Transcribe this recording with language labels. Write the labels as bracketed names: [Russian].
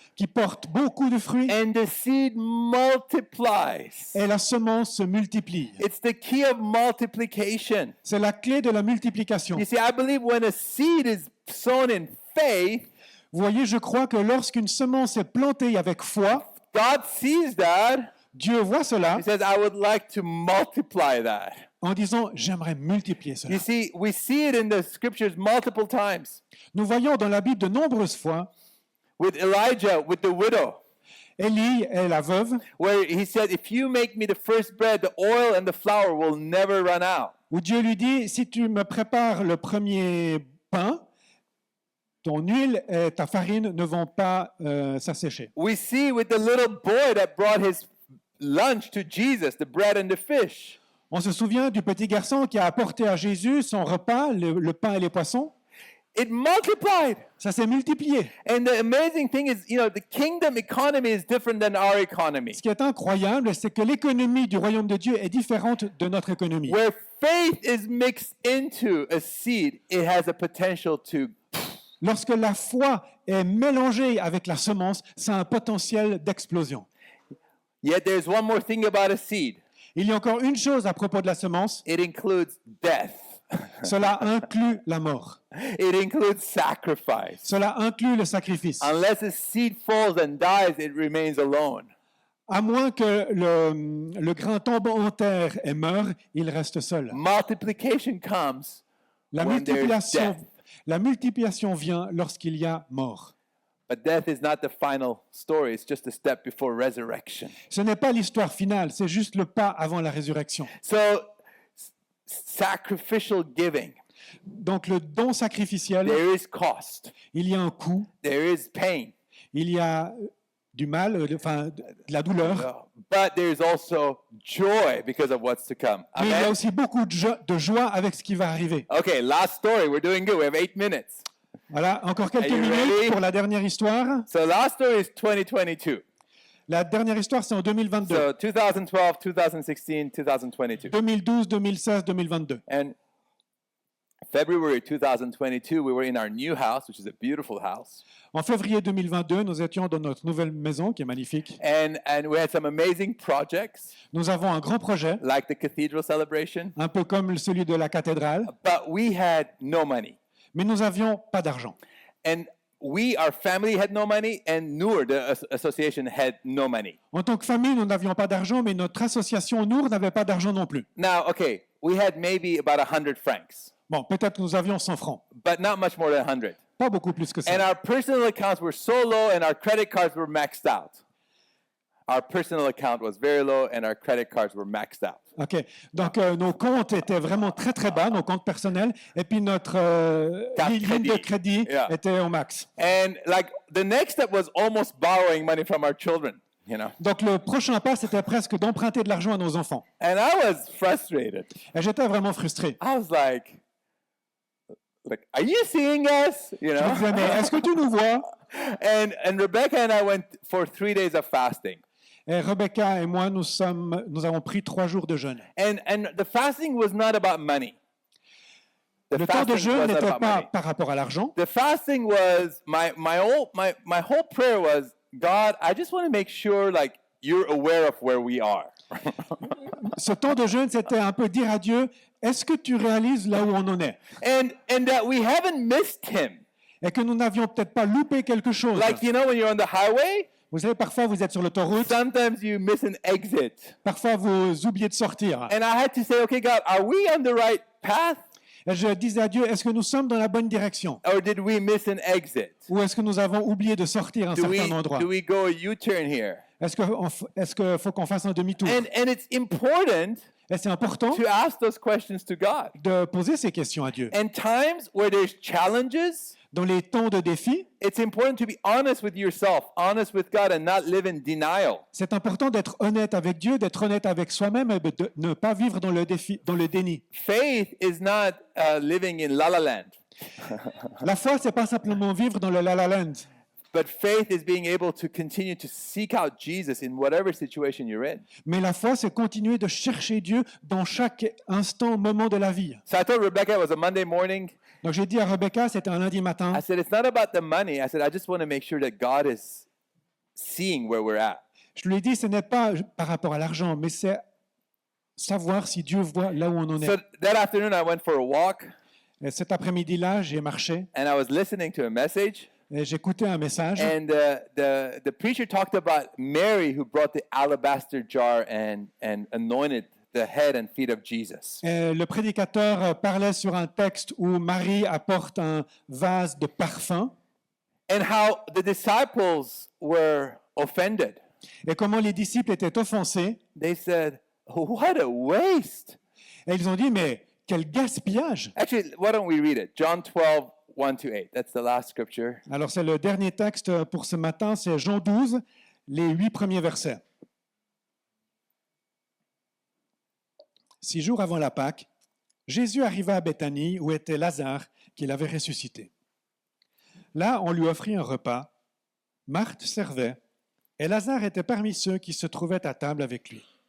[French] qui porte beaucoup de fruits [English] and the seed multiplies. [French] et la semence se multiplie. [English] It's the key of multiplication. [French] C'est la clé de la multiplication. [English] You see, I believe when a seed is sown in faith, [French] Vous voyez, je crois que lorsqu'une semence est plantée avec foi, [English] God sees that. [French] Dieu voit cela [English] He says, I would like to multiply that. [French] en disant, j'aimerais multiplier cela. [English] You see, we see it in the scriptures multiple times. [French] Nous voyons dans la Bible de nombreuses fois [English] With Elijah, with the widow, [French] Élie et la veuve, [English] where he said, if you make me the first bread, the oil and the flour will never run out. [French] où Dieu lui dit, si tu me prépares le premier pain, ton huile et ta farine ne vont pas s'assécher. [English] We see with the little boy that brought his lunch to Jesus, the bread and the fish. [French] On se souvient du petit garçon qui a apporté à Jésus son repas, le pain et les poissons. [English] It multiplied. [French] Ça s'est multiplié. [English] And the amazing thing is, the kingdom economy is different than our economy. [French] Ce qui est incroyable, c'est que l'économie du royaume de Dieu est différente de notre économie. [English] Where faith is mixed into a seed, it has a potential to. [French] Lorsque la foi est mélangée avec la semence, ça a un potentiel d'explosion. [English] Yet there's one more thing about a seed. [French] Il y a encore une chose à propos de la semence, [English] It includes death. [French] cela inclut la mort. [English] It includes sacrifice. [French] Cela inclut le sacrifice. [English] Unless a seed falls and dies, it remains alone. [French] À moins que le grain tombe en terre et meure, il reste seul. [English] Multiplication comes [French] La [English] when there's [French] multiplication, [English] death. [French] la multiplication vient lorsqu'il y a mort. [English] But death is not the final story. It's just a step before resurrection. [French] Ce n'est pas l'histoire finale, c'est juste le pas avant la résurrection. [English] So, sacrificial giving, [French] Donc le don sacrificiel, [English] there is cost, [French] il y a un coût, [English] there is pain, [French] il y a du mal, enfin de la douleur, [English] but there is also joy because of what's to come. [French] mais il y a [English] Amen? [French] aussi beaucoup de joie avec ce qui va arriver. [English] Okay, last story. We're doing good. We have 8 minutes. [French] Voilà, encore quelques [English] Are you [French] minutes [English] ready? [French] pour la dernière histoire. [English] So, last story is 2022. [French] La dernière histoire, c'est en 2022. [English] So, 2012, 2016, 2022. [French] 2012, 2016, 2022. [English] And February 2022, we were in our new house, which is a beautiful house. [French] En février 2022, nous étions dans notre nouvelle maison qui est magnifique. [English] And we had some amazing projects, [French] Nous avons un grand projet, [English] like the cathedral celebration, [French] un peu comme celui de la cathédrale, [English] but we had no money. [French] mais nous n'avions pas d'argent. [English] And our family had no money, and Noor, the association, had no money. [French] En tant que famille, nous n'avions pas d'argent, mais notre association Nour n'avait pas d'argent non plus. [English] Now, okay, we had maybe about 100 francs, [French] Bon, peut-être que nous avions 100 francs, [English] but not much more than 100. [French] pas beaucoup plus que [English] And [French] ça. [English] our personal accounts were so low, and our credit cards were maxed out. Our personal account was very low, and our credit cards were maxed out. OK. [French] Donc, nos comptes étaient vraiment très, très bas, nos comptes personnels, et puis notre Carte ligne de crédit. crédit [English] Yeah. [French] était au max. [English] And like the next step was almost borrowing money from our children, [French] Donc, le prochain pas, c'était presque d'emprunter de l'argent à nos enfants. [English] And I was frustrated. [French] Et j'étais vraiment frustré. [English] I was like, are you seeing us? [French] Je me disais, mais est-ce que tu nous vois? [English] And Rebecca and I went for 3 days of fasting. [French] Et Rebecca et moi, nous avons pris 3 jours de jeûne. [English] And the fasting was not about money. The [French] Le temps de [English] fasting [French] jeûne [English] was not [French] n'était [English] about [French] pas [English] money. [French] par rapport à l'argent. [English] The fasting was my whole prayer was, God, I just want to make sure like you're aware of where we are. [French] Ce temps de jeûne, c'était un peu dire à Dieu, est-ce que tu réalises là où on en est? [English] And that we haven't missed him. [French] Et que nous n'avions peut-être pas loupé quelque chose. [English] Like, when you're on the highway, [French] Vous savez, parfois vous êtes sur l'autoroute, [English] sometimes you miss an exit. [French] parfois vous oubliez de sortir. [English] And I had to say, okay, God, are we on the right path? [French] Et je disais à Dieu, est-ce que nous sommes dans la bonne direction? [English] Or did we miss an exit? [French] Ou est-ce que nous avons oublié de sortir à un certain endroit? [English] Do we go a U-turn here? [French] Est-ce qu'il faut qu'on fasse un demi-tour? [English] And it's important [French] Et c'est important [English] to ask those questions to God. [French] de poser ces questions à Dieu. [English] And times where there's challenges, [French] Dans les temps de défi, [English] it's important to be honest with yourself, honest with God, and not live in denial. [French] c'est important d'être honnête avec Dieu, d'être honnête avec soi-même et de ne pas vivre dans le déni. [English] Faith is not living in La La Land. [French] La foi, c'est pas simplement vivre dans le la la land. [English] But faith is being able to continue to seek out Jesus in whatever situation you're in. [French] Mais la foi, c'est continuer de chercher Dieu dans chaque instant, moment de la vie. [English] So I told Rebecca it was a Monday morning. [French] Donc j'ai dit à Rebecca, c'était un lundi matin, [English] I said, it's not about the money. I said, I just want to make sure that God is seeing where we're at. [French] je lui ai dit, ce n'est pas par rapport à l'argent, mais c'est savoir si Dieu voit là où on en [English] So [French] est. [English] that afternoon, I went for a walk [French] Et cet après-midi-là, j'ai marché [English] and I was listening to a message. [French] et j'écoutais un message. [English] And the preacher talked about Mary who brought the alabaster jar and anointed the head and feet of Jesus. [French] Et le prédicateur parlait sur un texte où Marie apporte un vase de parfum [English] And how the disciples were offended. [French] et comment les disciples étaient offensés. [English] They said, what a waste. [French] Et ils ont dit, mais quel gaspillage! [English] Actually, why don't we read it? John 12, 1-8. That's the last scripture. [French] Alors c'est le dernier texte pour ce matin, c'est Jean 12, les 8 premiers versets. 6 jours avant la Pâque, Jésus arriva à Béthanie où était Lazare qu'il avait ressuscité. Là, on lui offrit un repas. Marthe servait et Lazare était parmi ceux qui se trouvaient à table avec lui.